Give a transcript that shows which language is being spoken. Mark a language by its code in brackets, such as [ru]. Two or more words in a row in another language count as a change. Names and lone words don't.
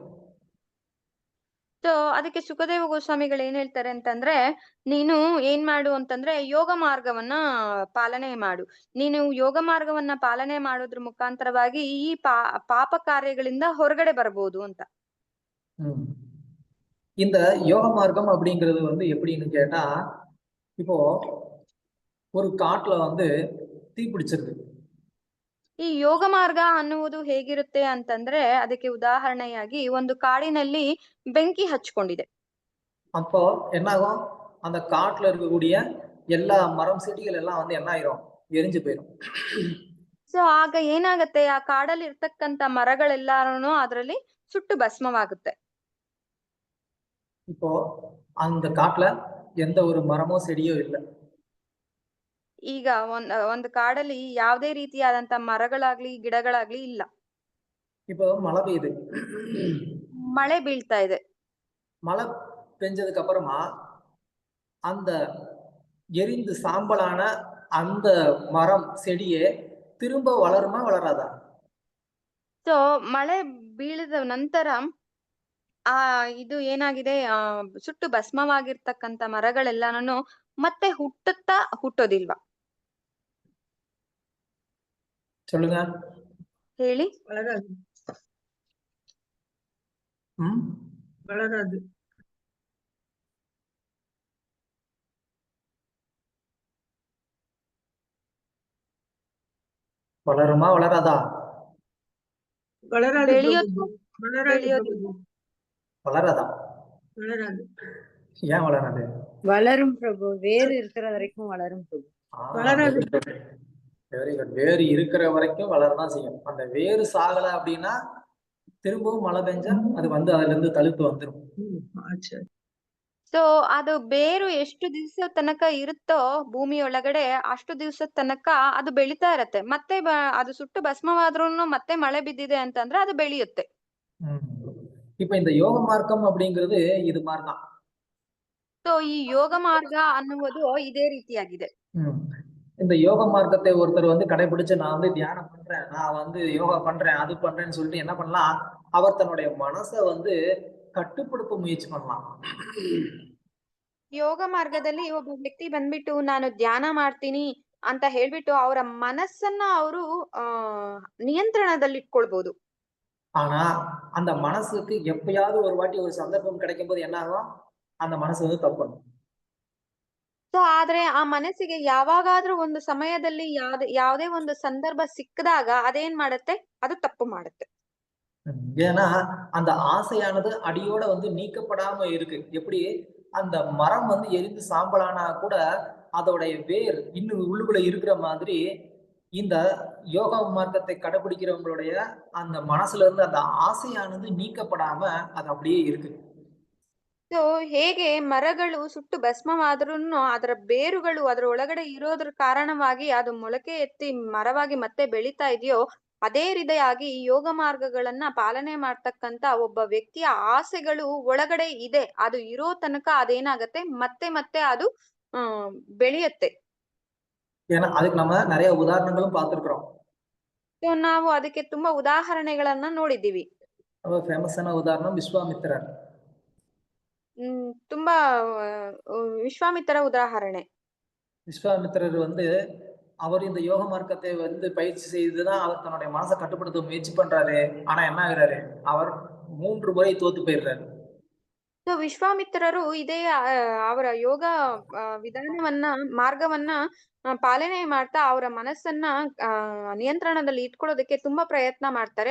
[kn] ಸೊ ಅದಕ್ಕೆ ಸುಖದೇವ ಗೋಸ್ವಾಮಿಗಳು ಏನ್ ಹೇಳ್ತಾರೆ ಅಂತಂದ್ರೆ, ನೀನು ಏನ್ ಮಾಡು ಅಂತಂದ್ರೆ ಯೋಗ ಮಾರ್ಗವನ್ನ ಪಾಲನೆ ಮಾಡು. ನೀನು ಯೋಗ ಮಾರ್ಗವನ್ನ ಪಾಲನೆ ಮಾಡೋದ್ರ ಮುಖಾಂತರವಾಗಿ ಈ ಪಾಪ ಕಾರ್ಯಗಳಿಂದ ಹೊರಗಡೆ ಬರ್ಬೋದು ಅಂತ. [ta] இந்த யோக மார்க்கம் அப்படிங்கிறது வந்து எப்படின்னு கேட்டா, இப்போ ஒரு காட்டுல வந்து தீ பிடிச்சிருக்கு. [kn] ಈ ಯೋಗ ಮಾರ್ಗ ಅನ್ನುವುದು ಹೇಗಿರುತ್ತೆ ಅಂತಂದ್ರೆ ಅದಕ್ಕೆ ಉದಾಹರಣೆಯಾಗಿ ಒಂದು ಕಾಡಿನಲ್ಲಿ ಬೆಂಕಿ ಹಚ್ಕೊಂಡಿದೆ. [ta] அப்போ என்னாகும், அந்த காட்டுல இருக்கக்கூடிய எல்லா மரம் செடிகள் எல்லாம் வந்து என்ன ஆயிரும், எரிஞ்சு போயிடும். [kn] ಸೊ ಆಗ ಏನಾಗತ್ತೆ, ಆ ಕಾಡಲ್ಲಿ ಇರ್ತಕ್ಕಂತ ಮರಗಳೆಲ್ಲಾನು ಅದರಲ್ಲಿ ಸುಟ್ಟು ಭಸ್ಮವಾಗುತ್ತೆ. [ta] இப்போ அந்த காட்டுல எந்த ஒரு மரமோ செடியோ இல்லை. [kn] ಈಗ ಒಂದು ಕಾಡಲ್ಲಿ ಯಾವುದೇ ರೀತಿಯಾದಂತ ಮರಗಳಾಗ್ಲಿ ಗಿಡಗಳಾಗ್ಲಿ ಇಲ್ಲ. [ta] இப்போ மழை பெய்யுது, [kn] ಮಳೆ ಬೀಳ್ತಾ ಇದೆ. [ta] மழை பெஞ்சதுக்கு அப்புறமா அந்த எரிந்து சாம்பலான அந்த மரம் செடியே திரும்ப வளருமா வளராதா? [kn] ಸೊ ಮಳೆ ಬೀಳಿದ ನಂತರ ಇದು ಏನಾಗಿದೆ, ಸುಟ್ಟು ಭಸ್ಮವಾಗಿರ್ತಕ್ಕಂತ ಮರಗಳೆಲ್ಲಾನು ಮತ್ತೆ ಹುಟ್ಟೋದಿಲ್ವಾ? [ta] சொல்லுங்க, [kn] ಹೇಳಿ. [ta] வளராது. வளராது. வளருமா வளராதா? வளராது. வளராதா? வளராது. ஏன் வளராது? வளரும் பிரபு, வேறு இருக்கிற வரைக்கும் வளரும் பிரபு. வளராது. [en] very good. [ta] வேறு இருக்கிற வரைக்கும் வளரதான் செய்யும். அந்த வேறு சாகல அப்படின்னா திரும்பவும் மழை பெஞ்சா அது வந்து அதுல இருந்து தழுத்து வந்துடும். [kn] ಸೊ ಅದು ಬೇರು ಎಷ್ಟು ದಿವಸ ತನಕ ಇರುತ್ತೋ ಭೂಮಿಯೊಳಗಡೆ ಅಷ್ಟು ದಿವಸದ ತನಕ ಅದು ಬೆಳಿತಾ ಇರತ್ತೆ. ಮತ್ತೆ ಅದು ಸುಟ್ಟು ಭಸ್ಮವಾದ್ರೂ ಮತ್ತೆ ಮಳೆ ಬಿದ್ದಿದೆ ಅಂತಂದ್ರೆ ಅದು ಬೆಳೆಯುತ್ತೆ. [ta] இப்ப இந்த யோக மார்க்கம் அப்படிங்கிறது இது மாதிரிதான். [kn] ಸೊ ಈ ಯೋಗ ಮಾರ್ಗ ಅನ್ನುವುದು ಇದೇ ರೀತಿಯಾಗಿದೆ. [ta] இந்த யோக மார்க்கத்தை ஒருத்தர் வந்து கடைபிடிச்சு நான் வந்து தியானம் பண்றேன், நான் வந்து யோகா பண்றேன், அது பண்றேன்னு சொல்லிட்டு என்ன பண்ணலாம், அவர் தன்னுடைய மனசை வந்து கட்டுப்படிப முயற்சி மாடலாம். [kn] ಯೋಗ ಮಾರ್ಗದಲ್ಲಿ ಒಬ್ಬ ವ್ಯಕ್ತಿ ಬಂದ್ಬಿಟ್ಟು ನಾನು ಧ್ಯಾನ ಮಾಡ್ತೀನಿ ಅಂತ ಹೇಳ್ಬಿಟ್ಟು ಅವರ ಮನಸ್ಸನ್ನ ಅವರು ನಿಯಂತ್ರಣದಲ್ಲಿ ಇಟ್ಕೊಳ್ಬಹುದು. [ta] ஆனா அந்த மனசுக்கு எப்பயாவது ஒரு வாட்டி ஒரு சந்தர்ப்பம் கிடைக்கும் போது என்ன ஆகும், அந்த மனசு வந்து தப்பு பண்ணும். [kn] ಸೊ ಆದ್ರೆ ಆ ಮನಸ್ಸಿಗೆ ಯಾವಾಗಾದ್ರೂ ಒಂದು ಸಮಯದಲ್ಲಿ ಯಾವುದೇ ಒಂದು ಸಂದರ್ಭ ಸಿಕ್ಕಿದಾಗ ಅದೇನ್ ಮಾಡುತ್ತೆ, ಅದು ತಪ್ಪು ಮಾಡುತ್ತೆ. [ta] ஏன்னா அந்த ஆசையானது அடியோட வந்து நீக்கப்படாம இருக்கு. எப்படி அந்த மரம் வந்து எரிந்து சாம்பலானா கூட அதோடைய வேர் இன்னும் உள்ளுக்குள்ள இருக்கிற மாதிரி இந்த யோகா மார்க்கத்தை கடைபிடிக்கிறவங்களுடைய அந்த மனசுல இருந்து அந்த ஆசையானது நீக்கப்படாம அது அப்படியே இருக்கு. [kn] ಸೊ ಹೇಗೆ ಮರಗಳು ಸುಟ್ಟು ಭಸ್ಮವಾದ್ರೂನು ಅದರ ಬೇರುಗಳು ಅದರ ಒಳಗಡೆ ಇರೋದ್ರ ಕಾರಣವಾಗಿ ಅದು ಮೊಳಕೆ ಎತ್ತಿ ಮರವಾಗಿ ಮತ್ತೆ ಬೆಳೀತಾ ಇದೆಯೋ, ಅದೇ ರೀತಿಯಾಗಿ ಯೋಗ ಮಾರ್ಗಗಳನ್ನ ಪಾಲನೆ ಮಾಡ್ತಕ್ಕಂತ ಒಬ್ಬ ವ್ಯಕ್ತಿಯ ಆಸೆಗಳು ಒಳಗಡೆ ಇದೆ. ಅದು ಇರೋ ತನಕ ಅದೇನಾಗತ್ತೆ ಮತ್ತೆ ಮತ್ತೆ ಅದು ಬೆಳೆಯುತ್ತೆ. [ta] ஏன்னா அதுக்கு நம்ம நிறைய உதாரணங்களும் பார்த்திருக்கிறோம். [kn] ಸೊ ನಾವು ಅದಕ್ಕೆ ತುಂಬಾ ಉದಾಹರಣೆಗಳನ್ನ ನೋಡಿದ್ದೀವಿ. ಫೇಮಸ್ ಆன ಉದಾಹರಣೆ ವಿಶ್ವಾಮಿತ್ರರ್. ತುಂಬಾ ವಿಶ್ವಾಮಿತ್ರ ಉದಾಹರಣೆ. [ta] விஸ்வாமித்திரர் அவர் இந்த யோக மார்க்கத்தை பயிற்சி செய்துதான் அவர் தன்னுடைய மனசை கட்டுப்படுத்த முயற்சி பண்றாரு. ஆனா என்ன ஆகுறாரு, அவர் 3 முறை தோத்து போயிடுறாரு. [kn] ಸೊ ವಿಶ್ವಾಮಿತ್ರರು ಇದೇ ಅವರ ಯೋಗ ವಿಧಾನವನ್ನ ಮಾರ್ಗವನ್ನ ಪಾಲನೆ ಮಾಡ್ತಾ ಅವರ ಮನಸ್ಸನ್ನ ನಿಯಂತ್ರಣದಲ್ಲಿ ಇಟ್ಕೊಳ್ಳೋದಕ್ಕೆ ತುಂಬಾ ಪ್ರಯತ್ನ ಮಾಡ್ತಾರೆ.